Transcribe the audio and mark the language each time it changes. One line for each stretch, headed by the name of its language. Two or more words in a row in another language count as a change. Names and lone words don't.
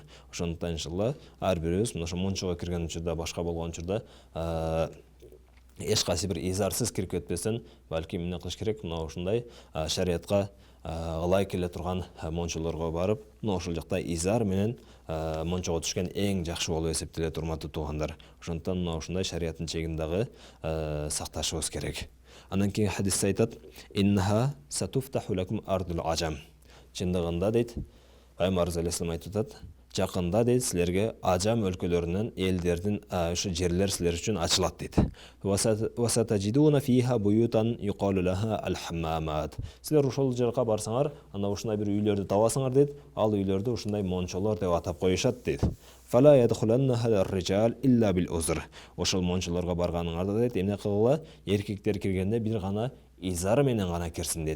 Kyrgyz: Ошондуктан иншалла ар бирибиз мына ошо мончого кирген учурда, башка болгон учурда эч кайсы бир изарсыз кирип кетпесин, балким эмне кылыш керек? Мына ушундай шариатка ылай келе турган мончолорго барып, мына ошол жакта изар менен мончого түшкөн эң жакшы болуп эсептелет, урматтуу туугандар. Ошондуктан мына ушундай шариаттын чегиндагы сакташыбыз керек. Андан кийин хадисте айтат:
Arabic: "إنها ستفتح لكم أرض العجم."
Kyrgyz: Чындыгында дейт, Пайгамбарыбыз алейхиссалам айтып атат, жакында дейт силерге ажам өлкөлөрүнөн элдердин ушу жерлер силер үчүн ачылат дейт.
Arabic: وستجدون فيها بيوتا يقال لها الحمامات.
Kyrgyz: Силер ошол жерге барсаңар, анда ушундай бир үйлөрдү табасыңар дейт. Ал үйлөрдү ушундай мончолор деп атап коюшат дейт.
Arabic: فلا يدخلنها الرجال إلا بالأزر.
Kyrgyz: Ошол мончолорго барганыңарда дейт, эмне кылгыла? Эркектер киргенде бир гана изар менен гана кирсин дейт.